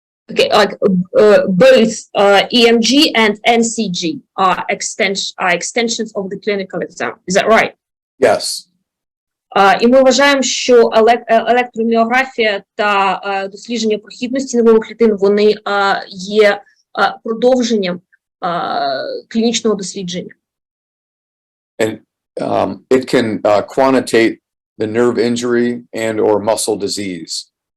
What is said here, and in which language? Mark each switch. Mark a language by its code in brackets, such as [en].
[en] Okay, like both EMG and NCG are extensions of the clinical exam. Is that right? Yes. [uk] І ми вважаємо, що електроміографія та дослідження прохідності нервових клітин, вони є продовженням клінічного дослідження. [en] And it can quantitate the nerve injury and or muscle disease.